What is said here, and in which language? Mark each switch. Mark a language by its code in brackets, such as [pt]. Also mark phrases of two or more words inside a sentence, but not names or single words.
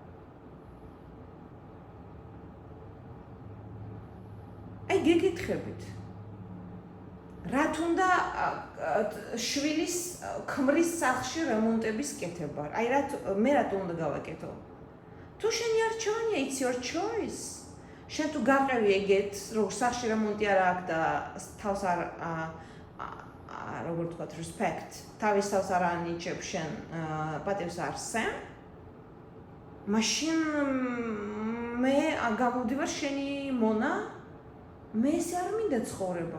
[ka] აი გეკითხებით. რა თუნდა შვილის ქმრის სახლში რემონტების კეთება? აი მე რა უნდა გავაკეთო? თუ შენი არჩევანია, [en] it's your choice. [ka] შენ თუ გაყევი ეგეთ, როგორ სახში რემონტი არ აქვს და თავს არ როგორ თქვა, respect, თავის თავს არ ანიჭებ შენ პატივს არ სცემ, მაშინ მე გამოვდივარ შენი მონა, მე ესე არ მინდა ცხოვრება.